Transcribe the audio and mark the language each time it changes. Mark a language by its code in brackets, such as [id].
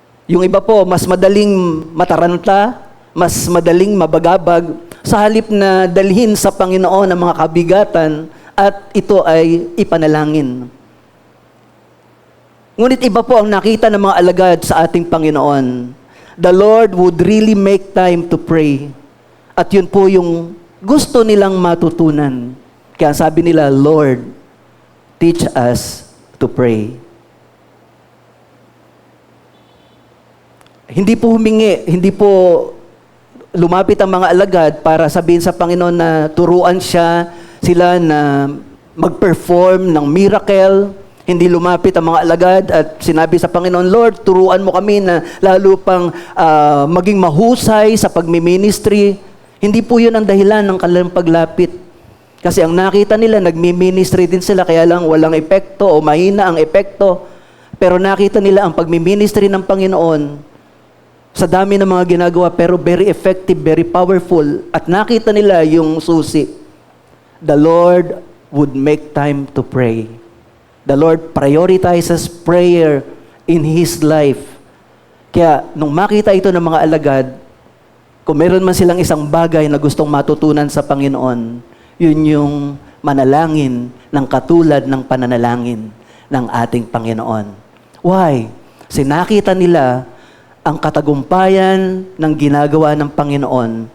[tl] Yung iba po, mas madaling mataranta, mas madaling mabagabag, sa halip na dalhin sa Panginoon ang mga kabigatan at ito ay ipanalangin. Ngunit iba po ang nakita ng mga alagad sa ating Panginoon. [en] The Lord would really make time to pray. [tl] At yun po yung gusto nilang matutunan. Kaya sabi nila, [en] Lord, teach us to pray. [tl] Hindi po humingi, hindi po lumapit ang mga alagad para sabihin sa Panginoon na turuan sila na mag-perform ng miracle. Hindi lumapit ang mga alagad at sinabi sa Panginoon, Lord, turuan mo kami na lalo pang maging mahusay sa pagmi-ministry. Hindi po yun ang dahilan ng kanilang paglapit. Kasi ang nakita nila, nagmi-ministry din sila, kaya lang walang epekto o mahina ang epekto. Pero nakita nila ang pagmi-ministry ng Panginoon sa dami ng mga ginagawa, pero [en] very effective, very powerful. [tl] At nakita nila yung susi. [en] The Lord would make time to pray. The Lord prioritizes prayer in His life. [tl] Kaya, nung makita ito ng mga alagad, kung meron man silang isang bagay na gustong matutunan sa Panginoon, yun yung manalangin ng katulad ng pananalangin ng ating Panginoon. [en] Why? [tl] Kasi nakita nila ang katagumpayan ng ginagawa ng Panginoon.